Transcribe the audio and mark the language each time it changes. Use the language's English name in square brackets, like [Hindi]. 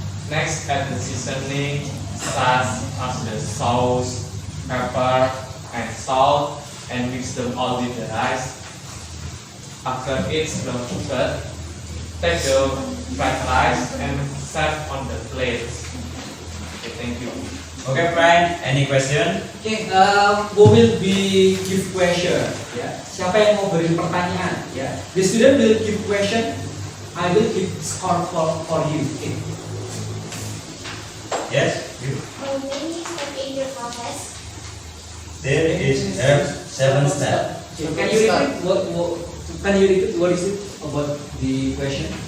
[English] Next, add the seasoning such as the sauce, pepper, and salt, and mix them all with the rice. After it's well cooked, take the fried rice and serve on the plate. Okay, thank you. Okay, friend, any question? Okay, who will be give question? [Indonesian] Ya, siapa yang mau beri pertanyaan? [English] Ya, the student will give question. I will give score for you. Okay. Yes, you. How many steps in your process? There is 7 steps. Can you repeat what is it about the question?